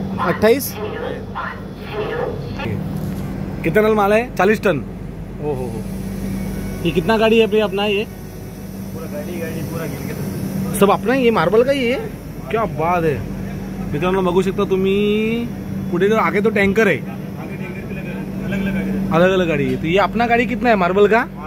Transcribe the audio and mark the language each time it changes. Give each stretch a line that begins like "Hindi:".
Hindi: 28. कितना टन माल है? 40 टन. ओहो. ये कितना गाड़ी है अपना? ये पूरा गाड़ी पूरा गिर के सब अपना ही. ये मार्बल का ही है. क्या बात है.
Marathi: मित्रांनो बघू शकता तुम्ही पुढे जो आगे तो टँकर आहे.
Hindi: अलग अलग गाड़ी है. तो ये अपना गाड़ी कितना है मार्बल का?